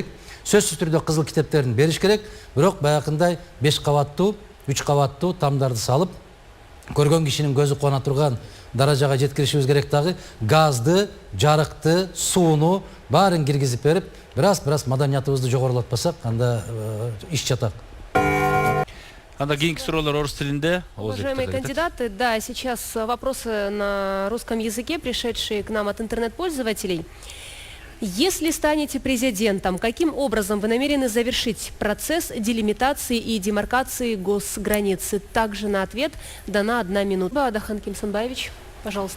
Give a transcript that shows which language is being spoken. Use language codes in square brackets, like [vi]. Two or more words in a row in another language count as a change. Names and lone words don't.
[ky] Сөзсүз түрдө кызыл китептерин бериш керек. Бирок баягындай 5 кабаттуу, 3 кабаттуу тамдарды салып, көргөн кишинин көзү куана турган даражага жеткиришибиз керек дагы. Газды, жарыкты, сууну баарын киргизип берип, бираз маданиятыбызды жогорулатпасак, анда иш жатак. Анда кийинки суроолор орус тилинде. [ru] Уважаемые кандидаты, да, сейчас вопросы на русском языке, пришедшие к нам от интернет-пользователей. Если станете президентом, каким образом вы намерены завершить процесс делимитации и демаркации госграницы? Также на ответ дана 1 минута. Адахан Кимсанбаевич, пожалуйста.